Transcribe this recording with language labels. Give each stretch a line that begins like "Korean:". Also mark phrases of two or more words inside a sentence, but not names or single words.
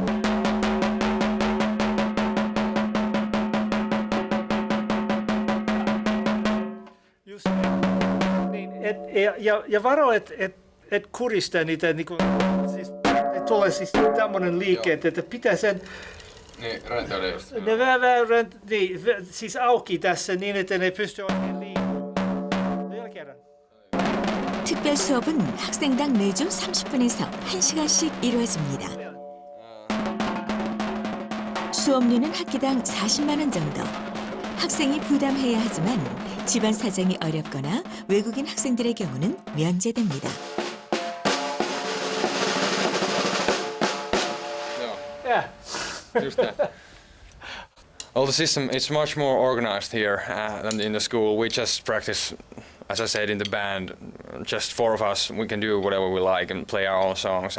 Finnish: Just niin, ja varo, et kurista niitä, niinku, siis, et tulee siis tämmöinen liike, että pitää sen... Niin, räntäyle just. Ne vähän, niin, siis auki tässä niin, että ne pystyy oikein liikkumaan. Vielä kerran.
Korean: 특별 수업은 학생당 매주 30분에서 1시간씩 이루어집니다. 수업료는 학기당 40만 원 정도. 학생이 부담해야 하지만 집안 사정이 어렵거나 외국인 학생들의 경우는 면제됩니다.
English: Yeah. Just that. Well, the system, it's much more organized here than in the school. We just practice, as I said, in the band. Just four of us, we can do whatever we like and play our own songs.